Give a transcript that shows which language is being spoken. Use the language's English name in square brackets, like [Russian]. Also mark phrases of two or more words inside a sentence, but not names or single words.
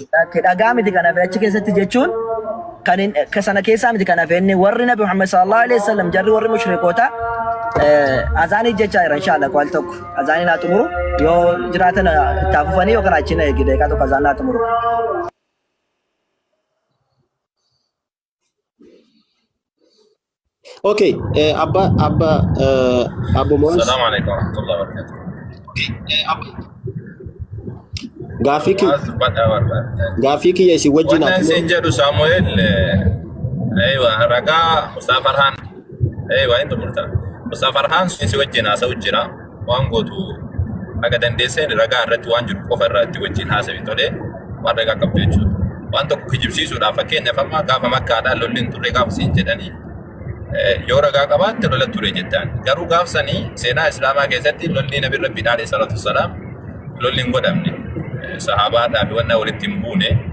[Oromo] Dhagaa miti kana fe achi keessatti jechuun kan sana keessaa miti kana fe inni warri nabi Muhammad [Arabic] صلى الله عليه وسلم [Oromo] jarri warri mushrikoota azaanii jechaa jira inshallah qaal tokko azaanii naa xumuru yoo jiraatan taafufanii yoo karaachina eegide ka tokko azaan naa xumuru. Okay, Abba Mohsen. [Arabic] السلام عليكم ورحمة الله وبركاته. [Oromo] Gaafii kiyya isin wajjin wannan sin jedhu Samuel aywa ragaa Mustafa Farhan aywa inta murta Mustafa Farhan sin wajjin haasa'u jira waan gootu aga dandeesseen ragaa irratti waan jiru qofa irratti wajjin haasawi tole waan ragaa qabdu jechuudha waan tokko kijibsiisuudhaaf fakkeenyaaf amma gaafa makkaadhaan lolli hin turre gaafa siin jedhanii yoo ragaa qabaatte lola ture jettaan garuu gaafsanii seenaa islaamaa keessatti lolli nabi rabbi [Arabic] عليه الصلاة والسلام [Oromo] lolli hin godhamne sahabaadhaa fi wannaa walitti hin buune